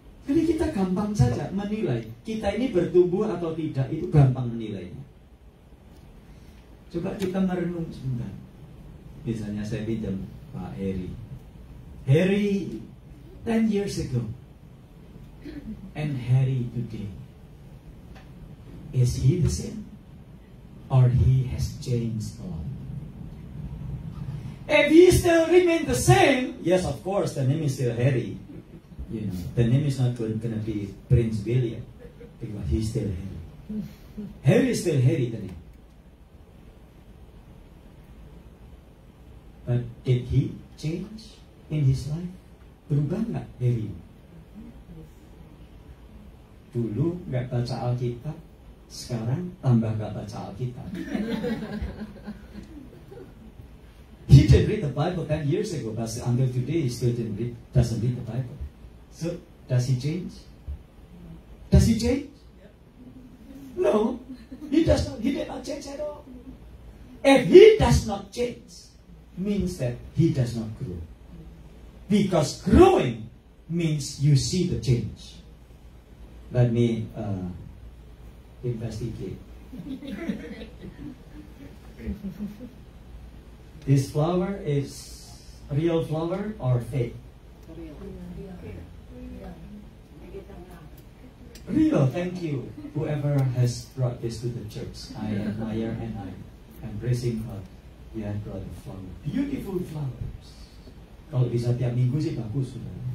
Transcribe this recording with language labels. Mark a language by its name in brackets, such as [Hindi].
[Indonesian] Jadi kita gampang saja menilai kita ini bertumbuh atau tidak, itu gampang menilainya. Coba kita merenung sebentar. Misalnya saya pinjam Pak Heri. [English] Heri 10 years ago and Harry today, is he the same? Or he has changed a lot? If he still remain the same, yes, of course, the name is still Harry. You know, the name is not going to be Prince William, because he's still Harry. Harry is still Harry, the name. But did he change in his life? [Indonesian] Berubah nggak Harry? Dulu nggak baca Alkitab, sekarang tambah nggak baca Alkitab. [English] He didn't read the Bible 10 years ago, but until today he still doesn't read the Bible. So, does he change? Does he change? No, he does not. He did not change at all. If he does not change, means that he does not grow. Because growing means you see the change. Let me investigate. This flower is real flower or fake? Real, thank you. Whoever has brought this to the church, I admire and I am praising God. You have brought a flower. Beautiful flowers. [Indonesian] Kalau bisa tiap minggu sih bagus sudah.